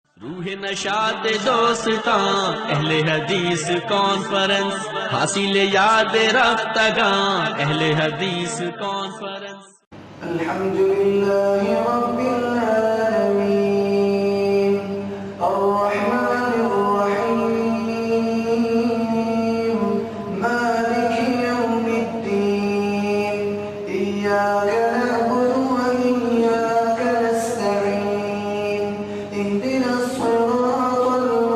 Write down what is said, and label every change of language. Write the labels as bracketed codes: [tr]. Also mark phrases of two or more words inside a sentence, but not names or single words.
[ur] روح نشاط دوستاں اہل حدیث کانفرنس حاصل یاد رفتگاں اہل حدیث کانفرنس. [ar] الحمد لله رب العالمين الرحمن الرحيم مالك يوم الدين إياك نعبد و إياك نستعين اهدنا الصراط